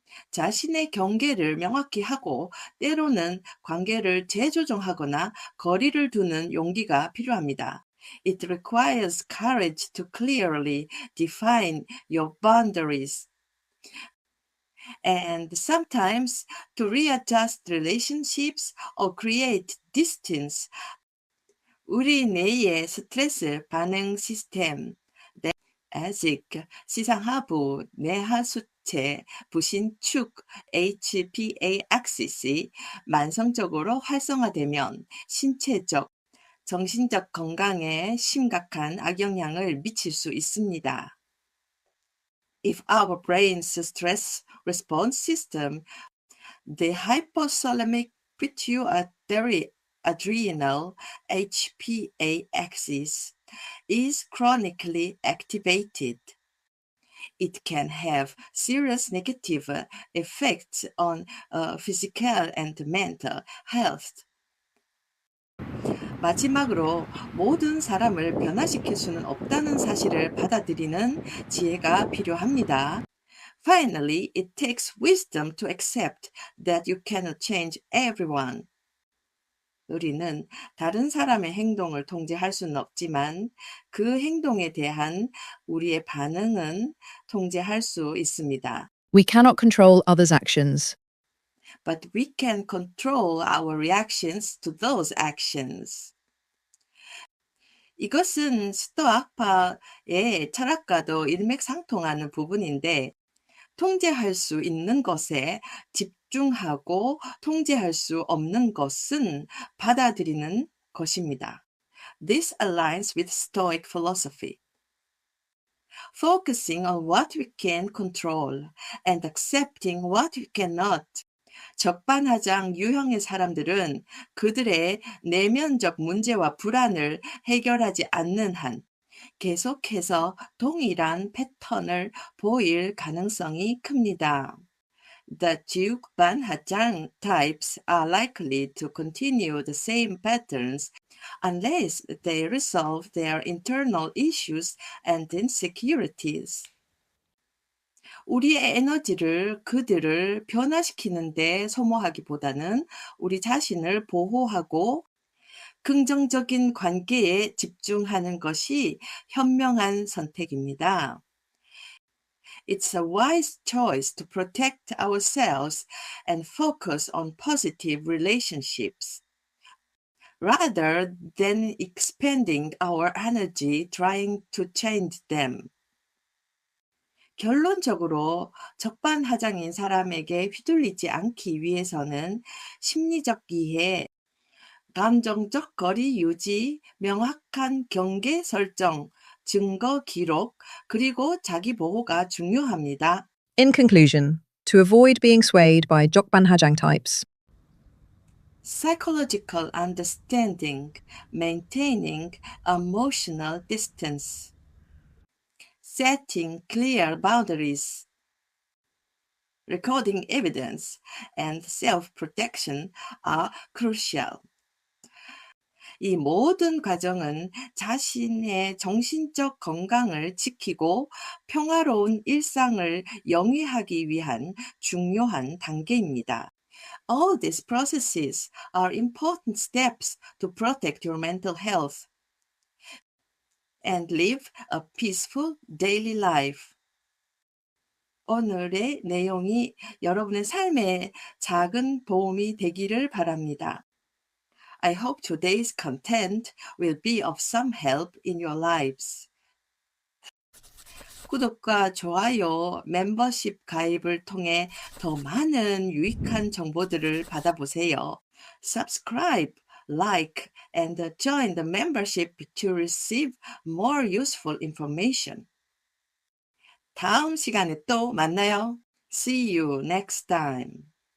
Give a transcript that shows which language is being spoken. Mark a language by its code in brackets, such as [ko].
[ko] 자신의 경계를 명확히 하고 때로는 관계를 재조정하거나 거리를 두는 용기가 필요합니다. [en] It requires courage to clearly define your boundaries and sometimes to readjust relationships or create distance. [ko] 우리 뇌의 스트레스 반응 시스템, ASIC, 시상하부, 뇌하수체, 부신축, HPA axis이 만성적으로 활성화되면 신체적, 정신적 건강에 심각한 악영향을 미칠 수 있습니다. [en] If our brain's stress response system, the hypothalamic pituitary adrenal HPA axis, is chronically activated, it can have serious negative effects on physical and mental health. [ko] 마지막으로 모든 사람을 변화시킬 수는 없다는 사실을 받아들이는 지혜가 필요합니다. [en] Finally, it takes wisdom to accept that you cannot change everyone. [ko] 우리는 다른 사람의 행동을 통제할 수는 없지만 그 행동에 대한 우리의 반응은 통제할 수 있습니다. [en] We cannot control others' actions, But we can control our reactions to those actions. [ko] 이것은 스토아파의 철학과도 일맥상통하는 부분인데 통제할 수 있는 것에 집중하고 통제할 수 없는 것은 받아들이는 것입니다. [en] This aligns with Stoic philosophy. Focusing on what we can control and accepting what we cannot. [ko] 적반하장 유형의 사람들은 그들의 내면적 문제와 불안을 해결하지 않는 한 계속해서 동일한 패턴을 보일 가능성이 큽니다. [en] The 적반하장 types are likely to continue the same patterns unless they resolve their internal issues and insecurities. [ko] 우리의 에너지를 그들을 변화시키는 데 소모하기보다는 우리 자신을 보호하고 긍정적인 관계에 집중하는 것이 현명한 선택입니다. [en] It's a wise choice to protect ourselves and focus on positive relationships, rather than expending our energy trying to change them. [ko] 결론적으로 적반하장인 사람에게 휘둘리지 않기 위해서는 심리적 이해, 감정적 거리 유지, 명확한 경계 설정, 증거 기록, 그리고 자기 보호가 중요합니다. [en] In conclusion, to avoid being swayed by Jokbanhajang types, Psychological understanding, maintaining emotional distance, setting clear boundaries, recording evidence, and self-protection are crucial. [ko] 이 모든 과정은 자신의 정신적 건강을 지키고 평화로운 일상을 영위하기 위한 중요한 단계입니다. [en] All these processes are important steps to protect your mental health and live a peaceful daily life. [ko] 오늘의 내용이 여러분의 삶에 작은 도움이 되기를 바랍니다. [en] I hope today's content will be of some help in your lives. [ko] 구독과 좋아요, 멤버십 가입을 통해 더 많은 유익한 정보들을 받아보세요. [en] Subscribe, like, and join the membership to receive more useful information. [ko] 다음 시간에 또 만나요. [en] See you next time.